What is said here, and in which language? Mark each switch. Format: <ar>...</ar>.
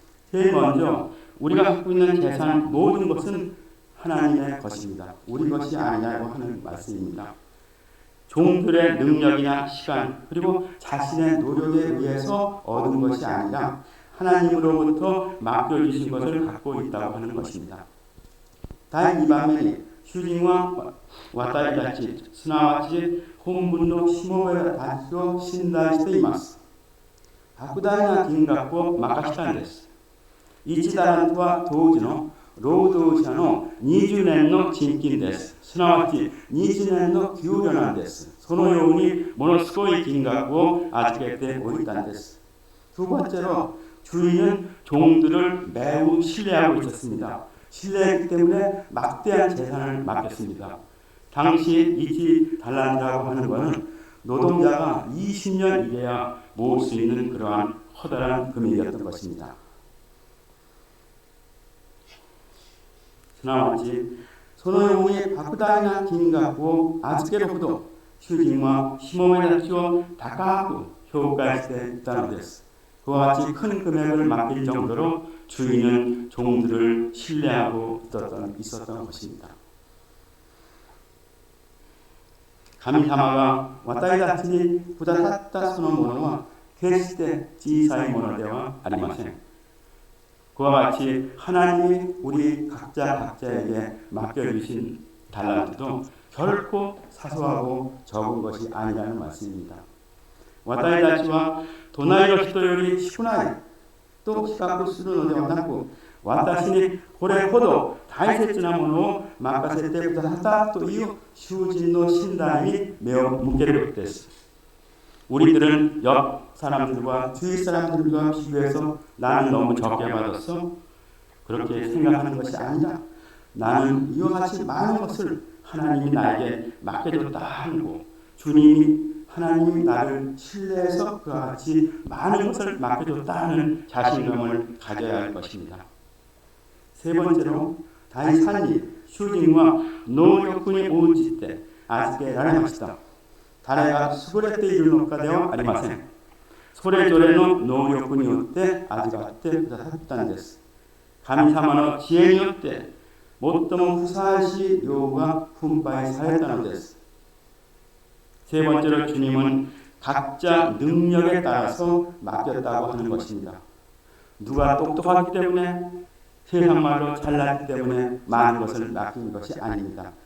<ko>제일 먼저 우리가 갖고 있는 재산 모든 것은 하나님의 것입니다. 우리 것이 아니라고 하는 말씀입니다. 종들의 능력이나 시간 그리고 자신의 노력에 의해서 얻은 것이 아니라 하나님으로부터 맡겨주신 것을 갖고 있다고 하는 것입니다.</ko> <ja>第2番目に主人は私たちすなわち本文のしもべたちを信頼しています. 莫大な金額を任したんです. 1タラントは当時の労働者の20年の賃金です。すなわち20年の給料なんです。そのようにものすごい金額を預けておいたんです。</ja> <ko>두 번째로 주인은 종들을 매우 신뢰하고 있었습니다. 신뢰했기 때문에 막대한 재산을 맡겼습니다. 당시 20달란트라고 하는 것은 노동자가 20년 일해야 모을 수 있는 그러한 커다란 금액이었던 것입니다.</ko> <ja>すなわちそのように莫大な金額を預けるほど主人はしもべたちを高く評価していたのです。</ja> <ko>그와 같이 큰 금액을 맡길 정도로 주인은 종들을 신뢰하고 있었던 것입니다.</ko> <ja>神様が私たちにくださったそのものは決して小さいものではありません。</ja> <ko>그와 같이 하나님이 우리 각자에게 맡겨주신 달란트도 결코 사소하고 적은 것이 아니라는 말씀입니다.</ko> <ja>私たちは隣の人より少ないと比較するのではなく、私にこれほど大切なものを任せてくださったという囚人の信頼に目を向けることです。</ja> <ko>우리들은 옆 사람들과 주위 사람들과 비교해서 나는 너무 적게 받았어? 그렇게 생각하는 것이 아니라 나는 이와 같이 많은 것을 하나님이 나에게 맡겨줬다 하는 거, 주님이 하나님이 나를 신뢰해서 그와 같이 많은 것을 맡겨줬다 하는 자신감을 가져야 할 것입니다. 세 번째로</ko> <ja>第三に主人は能力に応じて預けられました。誰が優れているのかではありません。それぞれの能力によって預かってくださったんです。神様の知恵によって最もふさわしい量が分配されたのです。</ja> <ko>세 번째로 주님은 각자 능력에 따라서 맡겼다고 하는 것입니다. 누가 똑똑하기 때문에 세상 말로 잘났기 때문에 많은 것을 맡긴 것이 아닙니다.</ko>